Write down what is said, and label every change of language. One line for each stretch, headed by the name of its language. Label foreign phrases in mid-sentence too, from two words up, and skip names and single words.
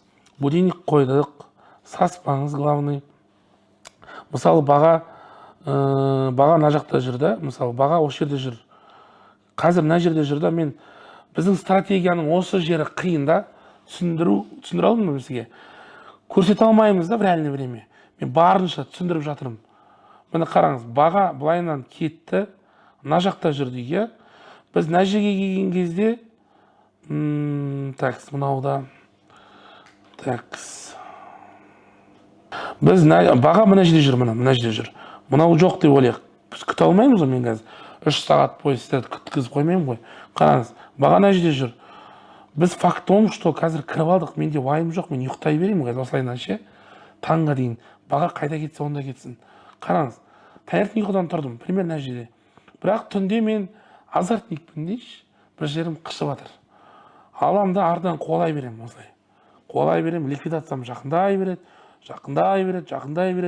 Kazakh: Будильник қойдық, саспаңыз главный. Мысалы баға мына жақта жүр да, мысалы баға осы жерде жүр. Қазір мына жерде жүр да, мен біздің стратегияның осы жері қиын да, түсіндіре алдым ба бізге? Көрсете алмаймыз да
Russian: в реальное время.
Kazakh: Мен барынша түсіндіріп жатырмын. Міне қараңыз, баға былайынан кетті, мына жақта жүр дейік. Біз мына жерге келген кезде, мынауда, біз баға мына жерде жүр, мына жерде жүр. Мынау жоқ деп ойлайық. Біз күте алмаймыз ғой, мен қазір 3 сағат бойы сіздерді күткізіп қоймаймын ғой. Қараңыз, баға мына жерде жүр. Біз
Russian: факт том, что
Kazakh: қазір кіріп алдық, менде уайым жоқ, мен ұйықтай беремін қазір осылайынан ше. Таңға дейін баға қайда кетсе, онда кетсін. Қараңыз, таңертең ұйқыдан тұрдым, примерно мына жерде. Бірақ түнде мен азартникпін дейші, бір жерім қышып жатыр. Аламын да артынан қуалай беремін осылай. Қуалай беремін, ликвидациям жақындай береді.